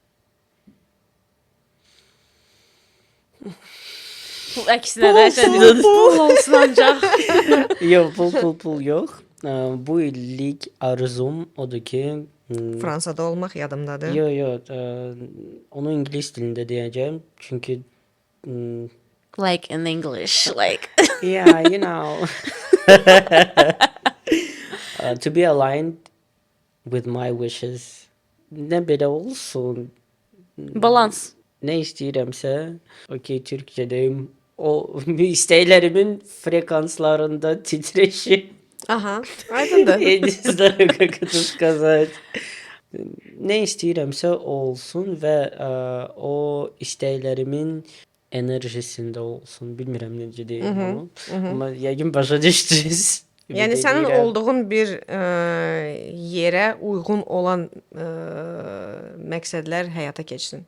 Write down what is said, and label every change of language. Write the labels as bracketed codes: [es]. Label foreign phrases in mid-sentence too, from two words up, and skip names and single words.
[az] Pul əksinə də pul olsun ancaq. Yox, pul yox. Bu illik arzum odur ki, Fransada olmaq yadımdadır. yox, onu ingilis dilində deyəcəm. Çünki [en] Like in English, like. yeah, you know. To be aligned with my wishes. [az] Nə belə olsun. Balans. [tr] Nə istəyirəmsə, Türkçədəyim. O istəklərimin frekanslarında titreşim. [az] Aha, aydındır. [ru] Я не знаю, как это сказать. [az] Nə istəyirəmsə o olsun və o istəklərimin enerjisində olsun. Bilmirəm necə deyim onu. Amma yəqin başa düşdünüz. Yəni sənin olduğun bir yerə uyğun olan məqsədlər həyata keçsin.